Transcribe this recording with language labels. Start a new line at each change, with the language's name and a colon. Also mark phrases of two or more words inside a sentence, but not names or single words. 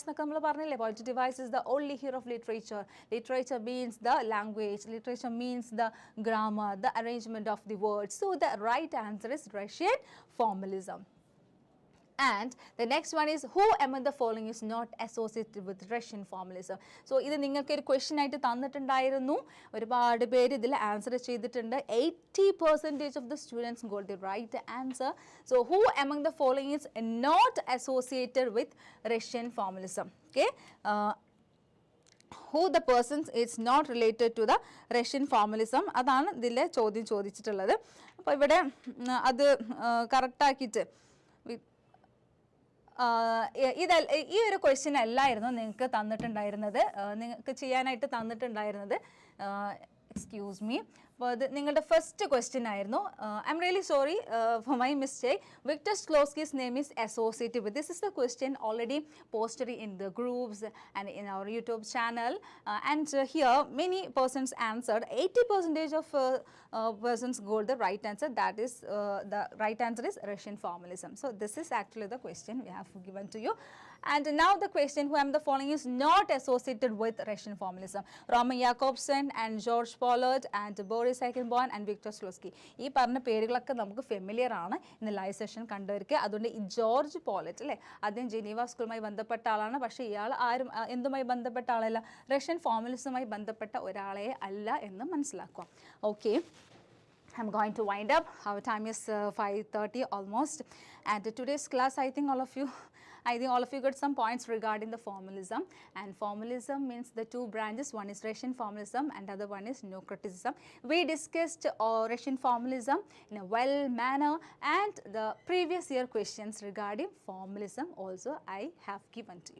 English: Poetic device is the only hero of literature. Literature means the language. Literature means the grammar, the arrangement of the words. So the right answer is Russian formalism. And the next one is, who among the following is not associated with Russian formalism? So this is a question
Malayalam: ആയിട്ട് തന്നിട്ടുണ്ടായിരുന്നു, ഒരുപാട് പേര് ഇതിൽ answer ചെയ്തിട്ടുണ്ട്.
English: 80% of the students got the right answer. So who among the following is not associated with Russian formalism? Okay, who the person is not related to the Russian formalism,
Malayalam: അതാണ് ഇതിലെ ചോദ്യം ചോദിച്ചിട്ടുള്ളത്. അപ്പോ ഇവിടെ അത് correct ആക്കിയിട്ട് ഈ ഒരു ക്വസ്റ്റ്യൻ അല്ലായിരുന്നു നിങ്ങൾക്ക് തന്നിട്ടുണ്ടായിരുന്നത്, നിങ്ങൾക്ക് ചെയ്യാനായിട്ട് തന്നിട്ടുണ്ടായിരുന്നത്.
English: excuse me,
Malayalam: അപ്പോൾ അത് നിങ്ങളുടെ
English: first question
Malayalam: ആയിരുന്നു.
English: I am really sorry for my mistake. Victor Slowski's name is associated with. This is the question already posted in the groups and in our YouTube channel. And here many persons answered. 80% of persons got the right answer. That is the right answer is Russian formalism. So this is actually the question we have given to you. And now the question, who am the following is not associated with Russian formalism? Roman Jakobson and George Pollard and Boris Eichenborn and Victor Slosky.
Malayalam: ഈ പറഞ്ഞ പേരുകളൊക്കെ നമുക്ക് ഫെമിലിയർ ആണ്. ഇന്ന്
English: live session
Malayalam: കണ്ടുവരിക. അതുകൊണ്ട് ഈ ജോർജ് പോളറ്റ് അല്ലേ, അദ്ദേഹം ജനീവ സ്കൂളുമായി ബന്ധപ്പെട്ട ആളാണ്. പക്ഷേ ഇയാൾ ആരും എന്തുമായി ബന്ധപ്പെട്ട ആളല്ല, റഷ്യൻ ഫോർമലിസവുമായി ബന്ധപ്പെട്ട ഒരാളെ അല്ല എന്ന് മനസ്സിലാക്കുക. ഓക്കെ,
English: I'm going to wind up. Our time is 5:30 almost, and today's class, I think all of you got some points regarding the formalism. And formalism means the two branches. One is Russian formalism and the other one is neo criticism. We discussed Russian formalism in a well manner, and the previous year questions regarding formalism also I have given to you.